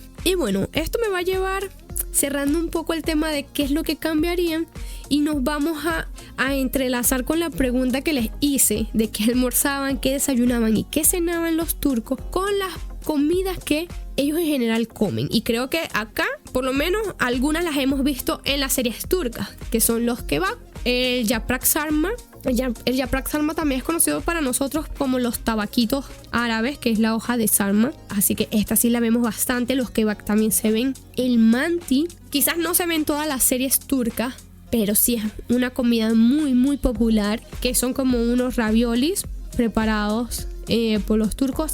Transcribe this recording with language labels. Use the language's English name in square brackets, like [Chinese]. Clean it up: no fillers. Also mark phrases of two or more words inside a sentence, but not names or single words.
[Spanish] Y bueno, esto me va a llevar cerrando un poco el tema de qué es lo que cambiarían, y nos vamos a entrelazar con la pregunta que les hice de qué almorzaban, qué desayunaban y qué cenaban los turcos con las comidas que ellos en general comen. Y creo que acá, por lo menos, algunas las hemos visto en las series turcas, que son los kebab, el [Turkish] yaprak sarma. [Spanish] El [Turkish] yaprak sarma [Spanish] también es conocido para nosotros como los tabaquitos árabes, que es la hoja de sarma, así que esta sí la vemos bastante. Los kebab también se ven. El manti, quizás no se ven todas las series turcas, pero sí es una comida muy muy popular, que son como unos raviolis preparados por los turcos.